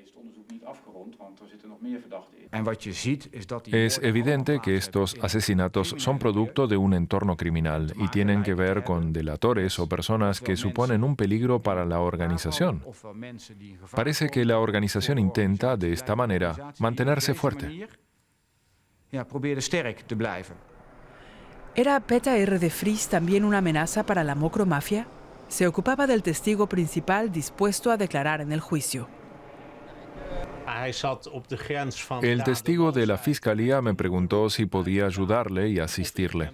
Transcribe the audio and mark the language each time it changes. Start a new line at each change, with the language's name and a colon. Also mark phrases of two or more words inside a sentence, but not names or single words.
Spanish: Es evidente que estos asesinatos son producto de un entorno criminal y tienen que ver con delatores o personas que suponen un peligro para la organización. Parece que la organización intenta, de esta manera, mantenerse fuerte.
Dutch: probeerde sterk te blijven.
Spanish: ¿Era Peta R. de Vries también una amenaza para la Mokromafia? Se ocupaba del testigo principal dispuesto a declarar en el juicio. El testigo de la fiscalía me preguntó si podía ayudarle y asistirle.